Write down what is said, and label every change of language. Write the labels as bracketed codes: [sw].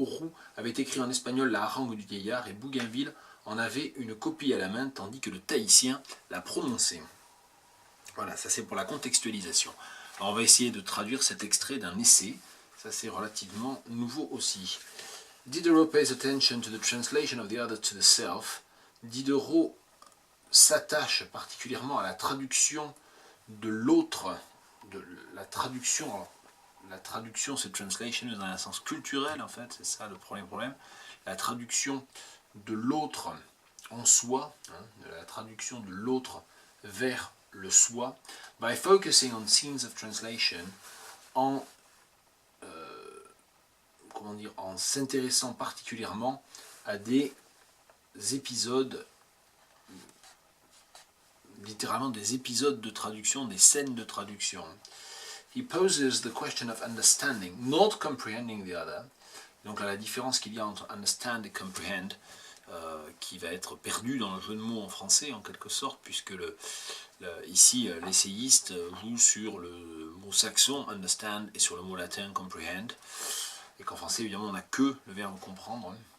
[fr] Auroux avait écrit en espagnol la harangue du vieillard, et Bougainville en avait une copie à la main, tandis que le tahitien la prononçait. Voilà, ça c'est pour la contextualisation. Alors on va essayer de traduire cet extrait d'un essai, ça c'est relativement nouveau aussi. [en] Diderot pays attention to the translation of the other to the self. [fr] Diderot s'attache particulièrement à la traduction de l'autre, de la traduction, alors, la traduction c'est translation dans un sens culturel en fait, c'est ça le premier problème, la traduction de l'autre en soi, la traduction de l'autre vers le soi, [en] by focusing on scenes of translation, [fr] en en s'intéressant particulièrement à des épisodes, littéralement des épisodes de traduction, des scènes de traduction. [en] He poses the question of understanding, not comprehending the other. [fr] Donc là, la différence qu'il y a entre understand et comprehend, qui va être perdue dans le jeu de mots en français en quelque sorte, puisque ici l'essayiste joue sur le mot saxon understand et sur le mot latin comprehend, et qu'en français évidemment on n'a que le verbe comprendre.